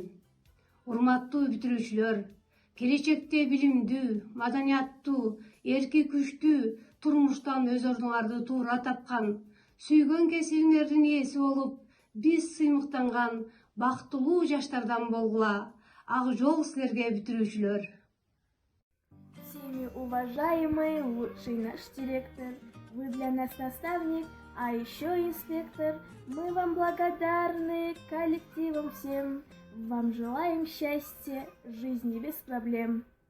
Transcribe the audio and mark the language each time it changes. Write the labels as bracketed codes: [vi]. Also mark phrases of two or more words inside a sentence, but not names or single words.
[ky] Урматтуу бүтүрүүчүлөр, келечекте билимдүү, маданияттуу, эрки күчтүү, турмуштан өз ордуңарды туура тапкан, сүйгөн кесибиңердин ээси болуп, биз сыймыктанган бактылуу жаштардан болгула. Ак жол силерге, бүтүрүүчүлөр. [ru] Всеми уважаемый лучший наш директор, вы для нас наставник, а еще инспектор. Мы вам благодарны, коллективом всем. Вам желаем счастья, жизни без проблем.